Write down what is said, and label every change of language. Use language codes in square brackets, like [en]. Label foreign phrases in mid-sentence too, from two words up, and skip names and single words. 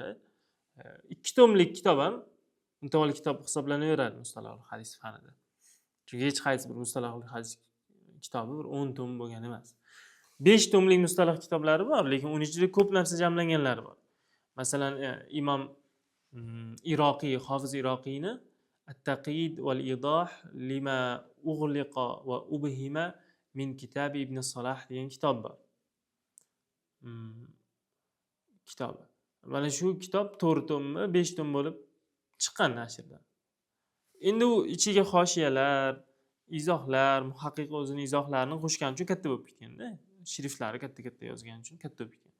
[uz] 2 tomlik kitob ham mutavval kitob hisoblanaveradi mustalah hadis fanida. Chunki hech qaysi bir mustalah hadis kitobi bir 10 tom bo'lgan emas. 5 tomlik mustalah kitoblari bor, lekin uning ichida ko'p narsa jamlanganlari bor. Masalan, Imom Iroqiy, Hofiz Iroqiyni [ar] التقييد والإيضاح لما أغلق وأبهم من كتاب ابن الصلاح [uz] degan kitob bor. Kitobi. Mana shu kitob 4 tommi, 5 tom bo'lib chiqqan nashrdan. Endi u ichiga hoshiyalar, izohlar, muhaqqiq o'zini izohlarini qo'shgani uchun katta bo'lib ketganda, shriftlari katta-katta yozgani uchun katta bo'lib ketgan.